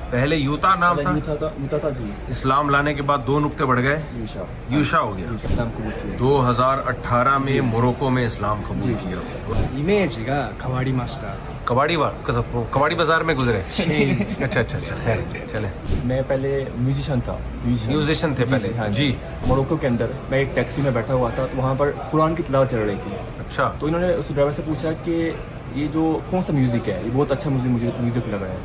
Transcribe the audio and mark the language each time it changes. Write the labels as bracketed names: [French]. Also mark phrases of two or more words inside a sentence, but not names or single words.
[Urdu] پہلے یوتا نام تھا، یوتا تھا جی. اسلام لانے کے بعد 2 نقطے بڑھ گئے، یوشا ہو گیا. اسلام قبول کیا. 2018 میں موروکو میں اسلام قبول کیا. [Japanese] イメージが変わりました。 [Urdu] کباڑی بازار میں گزرے. اچھا اچھا اچھا، خیر چلیں. میں پہلے میوزیشین تھا. میوزیشین تھے پہلے جی. موروکو کے اندر میں ایک ٹیکسی میں بیٹھا ہوا تھا تو وہاں پر قرآن کی تلاوت چل رہی تھی. اچھا، تو انہوں نے اس ڈرائیور سے پوچھا کہ یہ جو کون سا میوزک ہے، یہ بہت اچھا مجھے میوزک لگا ہے.